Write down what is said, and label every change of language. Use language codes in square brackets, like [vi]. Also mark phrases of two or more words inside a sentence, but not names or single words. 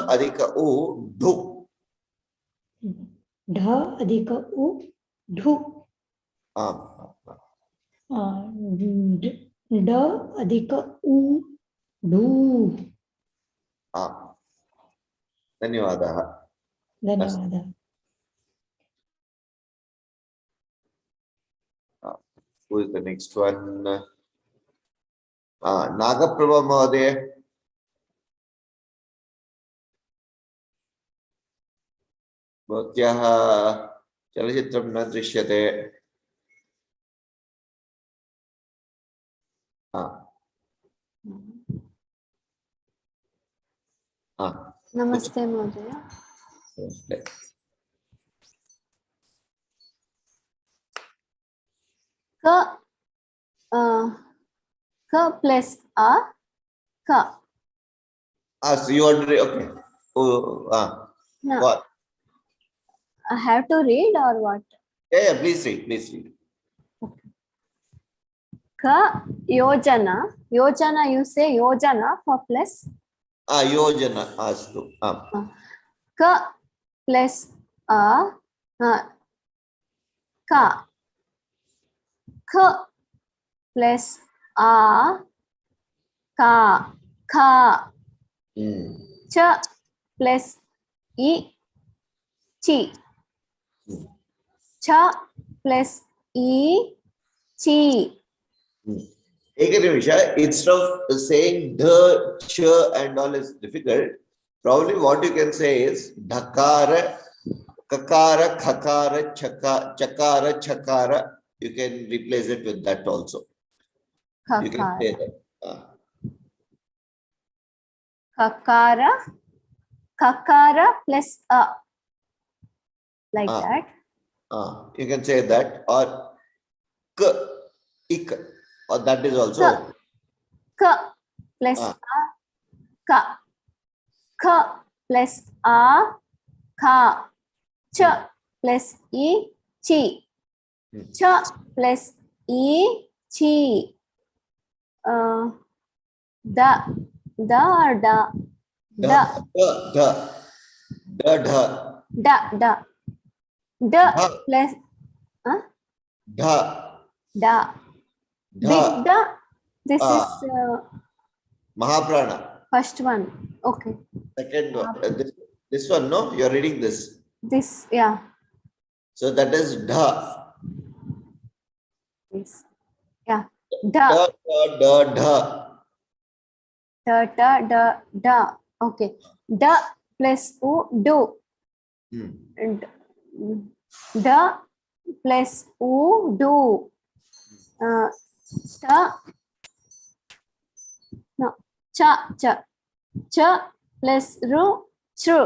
[sa] अधिक उ धु. ध अधिक उ धु. द अधिक उ धु. Dhanyawadaha. [en] Who is the next one? [sa] नागप्रभा महोदया। भवत्याः चलचित्रं न दृश्यते. नमस्ते महोदय. [en] Ka plus a ka. So you want to read? Okay. No. What? I have to read or what? Yeah. Please read. [sa] क योजना. Yojana, [en] you say yojana for plus. [sa] योजना। अस्तु. [en] Ka plus a ka. Ka plus a ka. Ka. Cha plus I chi. Cha plus I chi. [sa] Ekanimisha, [en] instead of saying the, ch and all is difficult, probably what you can say is dhakara, kakara, khakara, chakara, chakara. You can replace it with that also. Kakara. You can say that. Kakara plus a. Like that. You can say that, or ik, or that is also. Ka plus a ka. Ka plus a ka. Cha plus I chi. Cha plus I chi. Da or da? Da. Da. Da. Da plus Dha. Da. Big Da. This is Mahaprana. first one. Okay. Second one. This one, no? You're reading this. This, yeah. So that is Dha. This. Yeah. Da. Da. Da. Okay. Da plus U, do. And da plus U, do. Ta. No. Cha. Plus ru, chru.